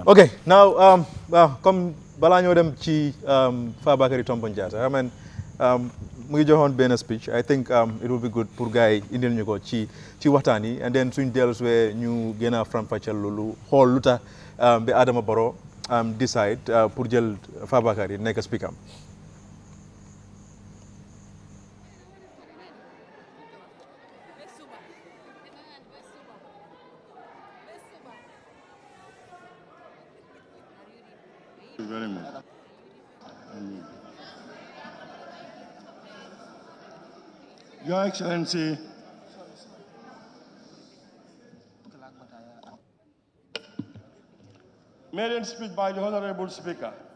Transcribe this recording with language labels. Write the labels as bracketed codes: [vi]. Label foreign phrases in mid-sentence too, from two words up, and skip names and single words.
[wo] now comme balaa ñoo dem ci Fabakary Tombong Jatta [en] I mean [wo] mu ngi joxoon benn speech [en] I think it will be good [wo] pour gars yi indil ñu ko ci waxtaan yi [en] and then [wo] suñ dellu suwee ñu gën a faram-fàcceel loolu xool lu tax ba Adama Barrow decide pour jël Fabakary nekk speaker. [en] Very much. Your Excellency, maiden speech by the Honorable Speaker.